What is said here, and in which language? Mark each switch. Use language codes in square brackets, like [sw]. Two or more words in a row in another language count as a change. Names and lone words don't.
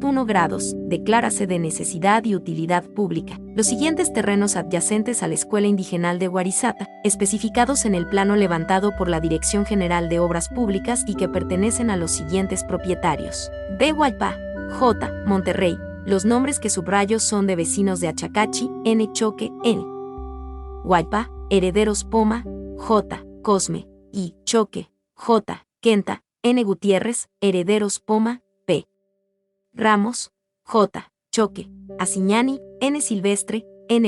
[es] 1 grados, declárase de necesidad y utilidad pública los siguientes terrenos adyacentes a la Escuela Indigenal de Warisata, especificados en el plano levantado por la Dirección General de Obras Públicas y que pertenecen a los siguientes propietarios: B. Huaypa, J. Monterrey. Los nombres que subrayo son de vecinos de Achacachi, N. Choque, N. Huaypa, herederos Poma, J. Cosme, y Choque, J. Quenta, N. Gutiérrez, herederos Poma, P. Ramos, J. Choque, Asiñani, N. Silvestre, N.